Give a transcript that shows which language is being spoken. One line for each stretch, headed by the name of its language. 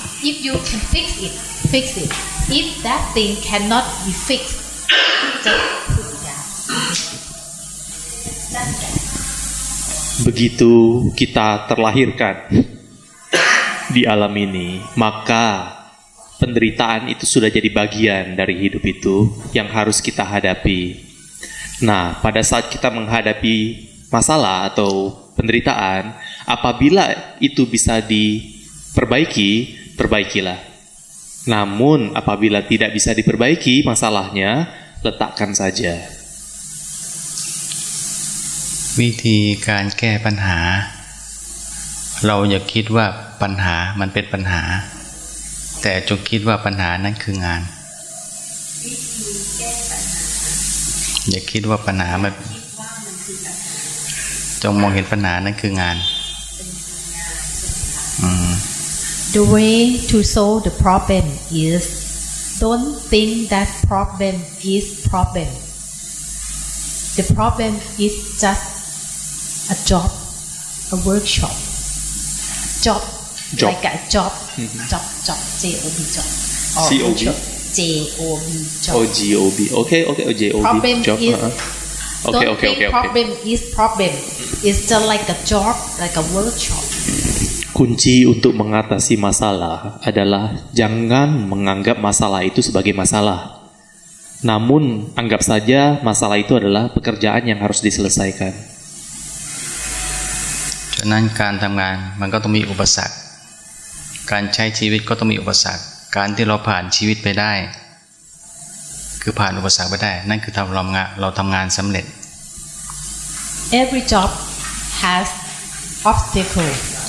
English: If you can fix it, fix it. If that thing cannot be fixed, just put it down. That's that.
Indonesian: Begitu kita terlahirkan di alam ini, maka penderitaan itu sudah jadi bagian dari hidup itu yang harus kita hadapi. Nah, pada saat kita menghadapi masalah atau penderitaan, apabila itu bisa diperbaiki, perbaikilah. Namun apabila tidak bisa diperbaiki masalahnya, letakkan saja.
Thai: วิธีการแก้ปัญหา เราอย่าคิดว่าปัญหามันเป็นปัญหา แต่จงคิดว่าปัญหานั้นคืองาน อย่าคิดว่าปัญหามันจงมองเห็นปัญหานั้นคืองาน
English: The way to solve the problem is don't think that problem is problem. The problem is just a job, a workshop. Job, Job. like a job. Job, J-O-B, job. Or C-O-B? workshop, J-O-B, job. OGOB. Oke, OJOB. Problem Job. is Oke, don't oke, think oke, oke. problem is problem. It's just like a job, like a workshop.
Indonesian: Kunci untuk mengatasi masalah adalah jangan menganggap masalah itu sebagai masalah. Namun, anggap saja masalah itu adalah pekerjaan yang harus diselesaikan.
Thai: ฉะนั้นการทำงานมันก็ต้องมีอุปสรรค การใช้ชีวิตก็ต้องมีอุปสรรค การที่เราผ่านชีวิตไปได้ คือผ่านอุปสรรคไปได้ นั่นคือเราทำงานสำเร็จ
English: Every job has obstacles.